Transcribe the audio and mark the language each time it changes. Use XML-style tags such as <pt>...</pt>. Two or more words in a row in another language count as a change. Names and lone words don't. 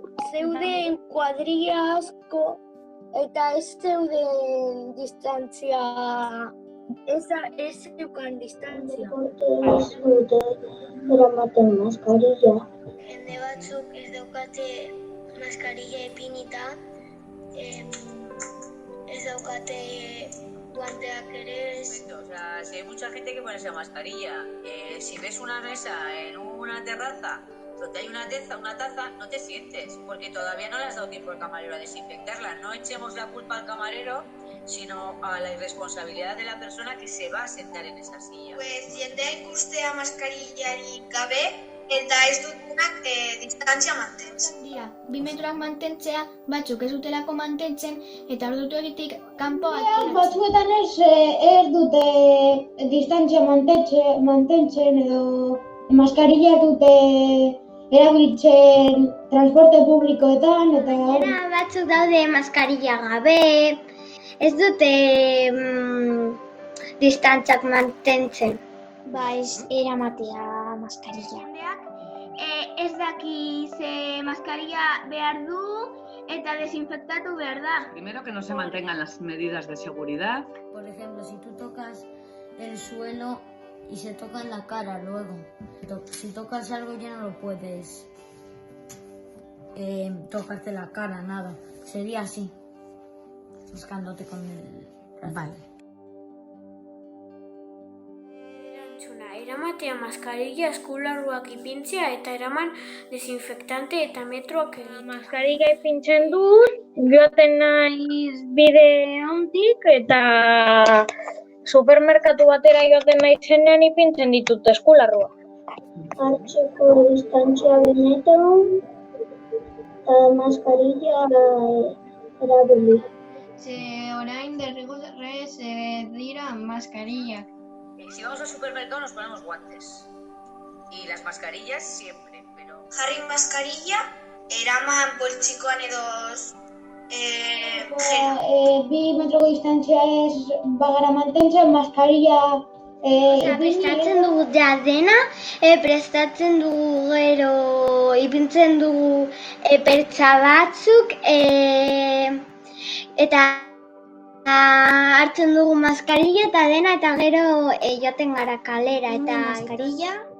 <eu>Zeuden kuadrilla asko eta ez zeuden distantzia, ez zeukan distantzia. Ez dute eramaten maskarilla. Jende batzuk ez daukate maskarilla ipinita, ez daukate guanteak ere ez.</eu> <es>O sea, si hay mucha gente que pone esa mascarilla, si ves una mesa en una terraza donde hay una taza, no te sientes, porque todavía no le has dado tiempo al camarero a desinfectarla. No echemos la culpa al camarero, sino a la irresponsabilidad de la persona que se va a sentar en esa silla.</es> <eu>Pues jendea ikustea maskarillarik gabe eta ez dutenak distantzia mantentzen. 2 metroak mantentzea, batzuk ez dutelako mantentzen eta ordutegitik kanpo Batzuetan ez dute distantzia mantentzen edo maskarilla dute erabiltzen transporte publikoetan eta... batzuk daude maskarilla gabe, ez dute distantziak mantentzen. Ez eramatea maskarilla. Ez daki ze maskarilla behar du eta desinfektatu behar da.</eu> <es>Primero que no se mantengan las medidas de seguridad. Por ejemplo, si tú tocas el suelo y se toca en la cara luego. Si tocas algo ya no lo puedes tocarte la cara, nada. Sería así, buscándote con el brazo. Vale.</es> <eu>Eramatea maskarilla, eskularruak ipintzea eta eraman desinfektante eta metroak egitea. Maskarilla ipintzen dut, joaten naiz bide hontik eta supermerkatu batera joaten naizenean ipintzen ditut eskularruak. Hartzeko distantzia 2 metro eta maskarilla erabili. Ze orain derrigorrez dira maskarillak.</eu> <es>Si vamos al supermercado nos ponemos guantes y las mascarillas siempre, pero...</es> <eu>Jarri maskarilla, eraman poltsikoan edo gela. 2 metroko distantzia ez bagara mantentzen, maskarilla Prestatzen dugu ja dena, prestatzen dugu gero, ipintzen dugu pertsa batzuk, eta hartzen dugu maskarilla eta dena, eta gero joaten gara kalera eta maskarilla.</eu>